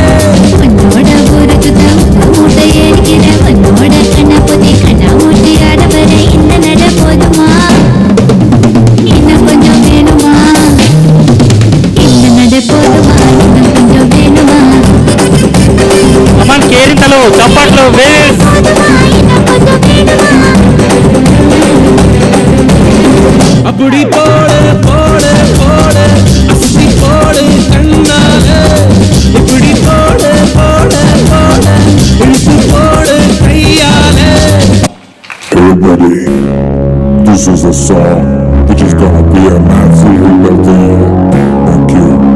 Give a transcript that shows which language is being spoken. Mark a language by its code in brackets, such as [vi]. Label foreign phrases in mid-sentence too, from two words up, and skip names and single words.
[ta] உன்னோட ஊருக்கு மூட்டை ஏறிக்கிற உன்னோட கண்ணாபுத்தி கண்ணாமூட்டி ஆடவர இந்த நட போதுமா இன்னும் கொஞ்சம் வேணுமா இந்த நட போதுமா இன்னும் கொஞ்சம் வேணுமா [te] అమ్మ కేరింతలు చప్పట్లు వేస్ [ta] அப்படி போடு போடு போடு அஸ்தி போடு கண்ணாலே இப்படி போடு போடு போடு இழுத்து போடு கையாலே [en] Everybody, this is a song which is gonna be a massive hit of the year. Thank you.